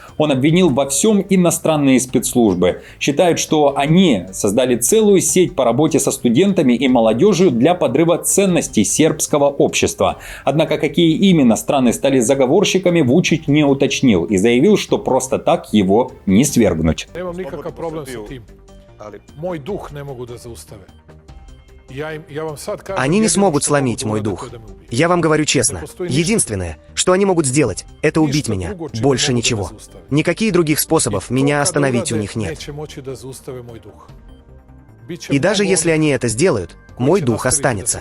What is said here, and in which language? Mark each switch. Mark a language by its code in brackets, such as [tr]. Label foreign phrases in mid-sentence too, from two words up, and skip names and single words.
[ru] Он обвинил во всем иностранные спецслужбы. Считает, что они создали целую сеть по работе со студентами и молодежью для подрыва ценностей сербского общества. Однако какие именно страны стали заговорщиками, Вучич не уточнил и заявил, что просто так его не свергнуть. [sr] Nemam nikakav problem sa tim. Moj duh ne mogu da zaustave. [ru] Я вам [sr] sad kažem, [ru] Они не смогут сломить мой дух. Я вам говорю честно. Единственное, что они могут сделать, это убить меня. Больше ничего. Никаких других способов меня остановить у них нет. И даже если они это сделают, мой дух останется.